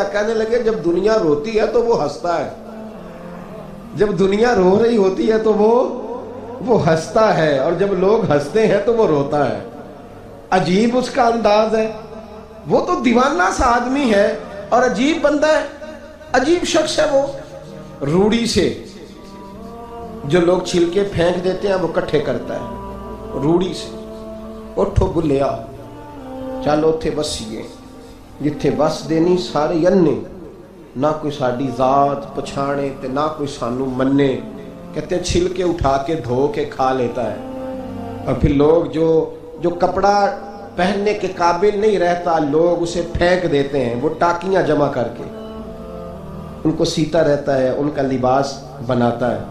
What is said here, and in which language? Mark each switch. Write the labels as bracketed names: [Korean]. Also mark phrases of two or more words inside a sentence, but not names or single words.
[Urdu] کہنے لگے جب دنیا روتی ہے تو وہ ہنستا ہے، جب دنیا رو رہی ہوتی ہے تو وہ ہنستا ہے، اور جب لوگ ہنستے ہیں تو وہ روتا ہے۔ عجیب اس کا انداز ہے، وہ تو دیوانہ سا آدمی ہے اور عجیب بندہ ہے، عجیب شخص ہے وہ. روڑی سے جو لوگ چھلکے پھینک دیتے ہیں وہ کٹھے کرتا ہے روڑی سے. [Punjabi] اٹھو بلیا چلو اتھے بسیے جتھے بس دینی سارے انے، نہ کوئی ساڈی ذات پچھانے تے نہ کوئی سانو منے. [Urdu] کہتے ہیں چھلکے اٹھا کے دھو کے کھا لیتا ہے. اور پھر لوگ جو کپڑا پہننے کے قابل نہیں رہتا لوگ اسے پھینک دیتے ہیں، وہ ٹاکیاں جمع کر کے ان کو سیتا رہتا ہے، ان کا لباس بناتا ہے.